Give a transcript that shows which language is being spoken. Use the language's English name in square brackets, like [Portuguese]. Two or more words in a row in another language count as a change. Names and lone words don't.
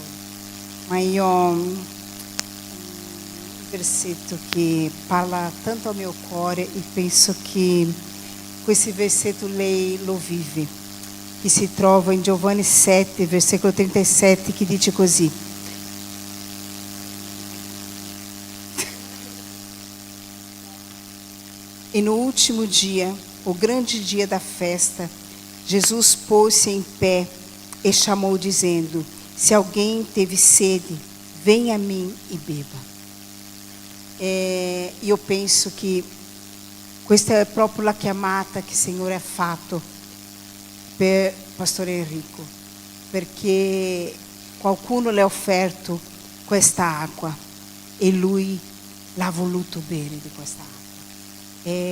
[Italian] Ma io un versetto che parla tanto al mio cuore e penso che questo versetto lei lo vive, che si trova in Giovanni 7, versículo 37, che dice così: [Portuguese] e no último dia, o grande dia da festa, Jesus pôs-se em pé e chamou, dizendo: se alguém teve sede, venha a mim e beba. [Italian] Io penso che questa è proprio la chiamata che il Signore ha fatto per Pastore Enrico, perché qualcuno le ha offerto questa acqua e lui l'ha voluto bere di questa acqua.